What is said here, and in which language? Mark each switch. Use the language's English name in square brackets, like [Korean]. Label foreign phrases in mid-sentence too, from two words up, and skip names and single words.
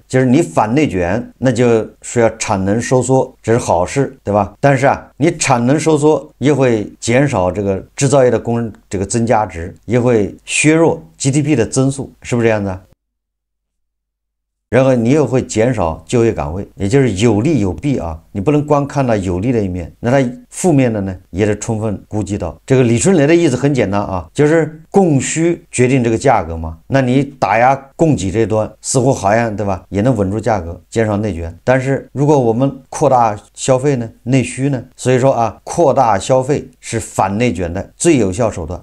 [Chinese] 就是你反內卷，那就是要產能收縮，這是好事，對吧？但是啊，你產能收縮也會減少這個製造業的這個增加值，也會削弱 GDP 的增速，是不是這樣子啊？然後你又會減少就業崗位，也就是有利有弊啊，你不能光看到有利的一面，那它負面的呢也得充分估計到。這個李春雷的意思很簡單啊，就是供需決定這個價格嘛，那你打壓供給這端似乎好像，對吧，也能穩住價格，減少內卷。但是如果我們擴大消費呢，內需呢，所以說啊，擴大消費是反內卷的最有效手段。